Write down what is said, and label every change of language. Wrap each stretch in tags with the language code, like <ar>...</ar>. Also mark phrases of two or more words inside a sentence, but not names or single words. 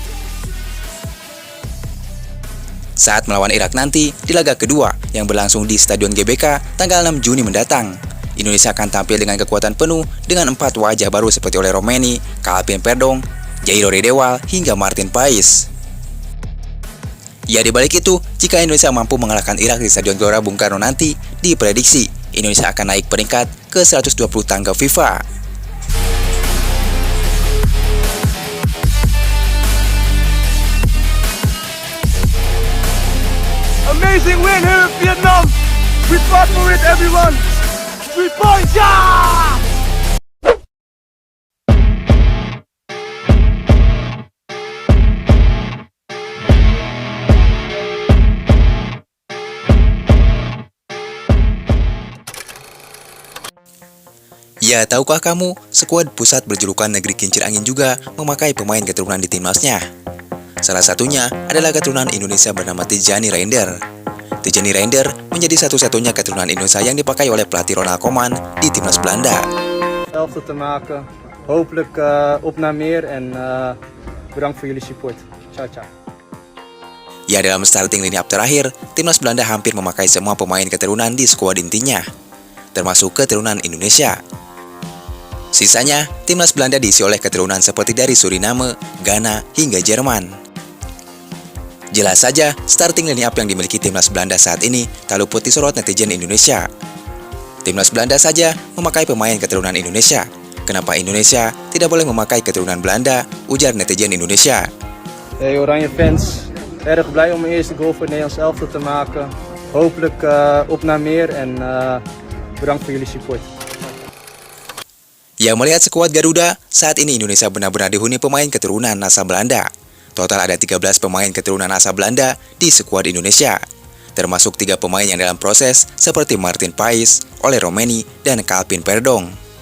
<id>Saat melawan Irak nanti, di laga kedua yang berlangsung di Stadion GBK tanggal 6 Juni mendatang, Indonesia akan tampil dengan kekuatan penuh dengan 4 wajah baru seperti oleh Romeni, Calvin Verdonk, Jairo Riedewald, hingga Martin Paes. Ya, di balik itu, jika Indonesia mampu mengalahkan Irak di Stadion Gelora Bung Karno nanti, diprediksi Indonesia akan naik peringkat ke 120 tangga FIFA.</id> <en>Amazing win here in Vietnam. We fought for it, everyone. 3 points, yeah!</en> <id>Ya, tahukah kamu, skuad pusat berjulukan Negeri Kincir Angin juga memakai pemain keturunan di timnasnya. Salah satunya adalah keturunan Indonesia bernama Tijani Reinder. Tijani Reinder menjadi satu-satunya keturunan Indonesia yang dipakai oleh pelatih Ronald Koeman di timnas Belanda.</id> <nl>Elftal te maken. Hopelijk op naar meer en bedankt voor jullie support. Ciao ciao.</nl> <id>Ya, dalam</id> <en>starting line up</en> <id>terakhir, timnas Belanda hampir memakai semua pemain keturunan di skuad intinya, termasuk keturunan Indonesia. Sisanya, timnas Belanda diisi oleh keturunan seperti dari Suriname, Ghana, hingga Jerman. Jelas saja,</id> <en>starting line up</en> <id>yang dimiliki timnas Belanda saat ini tak luput disorot netizen Indonesia. Timnas Belanda saja memakai pemain keturunan Indonesia. Kenapa Indonesia tidak boleh memakai keturunan Belanda, ujar netizen Indonesia.</id> <nl>Hey Oranje fans, erg blij om mijn eerste goal voor het Nederlands elftal te maken. Hopelijk op naar meer en bedankt voor jullie support.</nl> <id>Ya, melihat skuad Garuda, saat ini Indonesia benar-benar dihuni pemain keturunan asal Belanda. Total ada 13 pemain keturunan asal Belanda di skuad Indonesia, termasuk 3 pemain yang dalam proses seperti Martin Paes, Ole Romeni, dan Calvin Verdonk.</id>